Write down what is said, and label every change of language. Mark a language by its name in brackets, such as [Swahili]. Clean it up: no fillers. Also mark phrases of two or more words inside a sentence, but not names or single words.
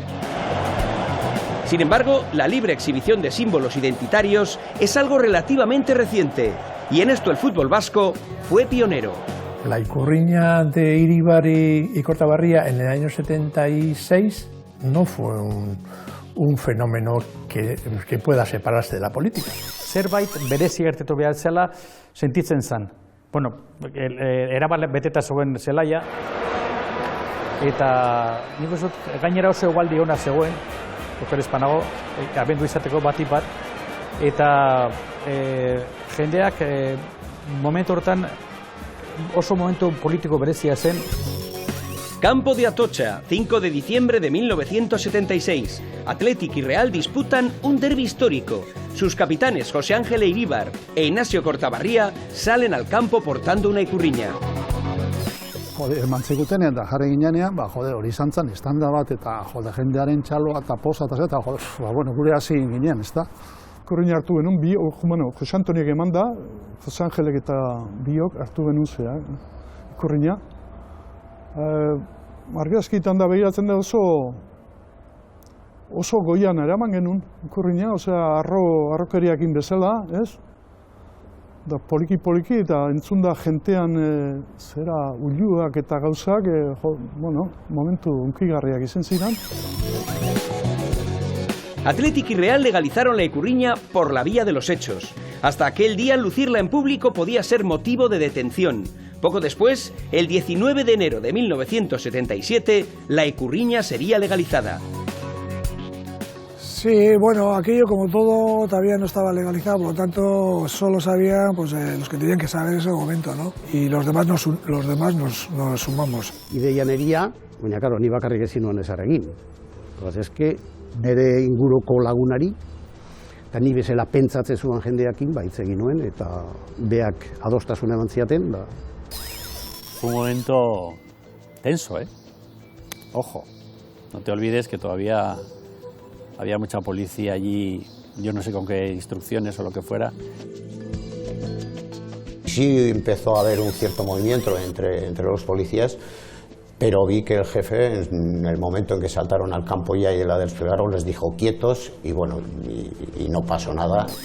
[Spanish] Sin embargo, la libre exhibición de símbolos identitarios es algo relativamente reciente, y en esto el fútbol vasco fue pionero. La Ikurriña de Iribar y Cortabarría en el año 76 no fue un fenómeno que pueda separarse de la política. [Basque] Zerbait berezi gertatu behar zela sentitzen zen. Bueno, erabat beteta zegoen zelaia, eta nik uste dut gainera oso egualdi ona zegoen, okerez panago, abendu izateko batik bat, eta jendeak momentu hortan oso momentu politiko berezia zen. [Spanish] Campo de Atocha, 5 de diciembre de 1976. Athletic y Real disputan un derbi histórico. Sus capitanes José Ángel Eiríbar e Ignacio Cortabarría salen al campo portando una ikurriña. [Basque] Jode, eman zigutenean da jarri ginean, jode, hori izan zen, estanda bat, eta jode, jendearen txaloa, eta posa, eta jode, bueno, gure hasi ginean, ez da? Ikurriña hartu genuen, Jose Antoniek eman da, Jose Angelek eta biok hartu genuen zea, ikurriña. Argazkitan da behiratzen da oso goian eraman genuen ikurriña, osea, arrokeriakin bezala, ez? Da poliki eta entzun da jentean zera uluak eta gauzak, momentu unkigarriak izan ziren. [Spanish] Athletic y Real legalizaron la ikurriña por la vía de los hechos. Hasta aquel día lucirla en público podía ser motivo de detención. Poco después, el 19 de enero de 1977, la ikurriña sería legalizada. Sí, bueno, aquello como todo todavía no estaba legalizado, por lo tanto solo sabían pues, los que tenían que saber en ese momento, ¿no? Y los demás nos sumamos. [Basque] Ideian egia, baina karo, ni bakarrik ezin nuen ezarregin. Eske, nire inguruko lagunari, eta ni bezala pentsatzen zuen jendeakin, hitz egin nuen, eta beak adostasuna eman ziaten. [Spanish] Fue un momento tenso, ¿eh? Ojo, no te olvides que todavía había mucha policía allí, yo no sé con qué instrucciones o lo que fuera. Sí empezó a haber un cierto movimiento entre los policías, pero vi que el jefe, en el momento en que saltaron al campo ya y la desplegaron, les dijo quietos y bueno, y no pasó nada.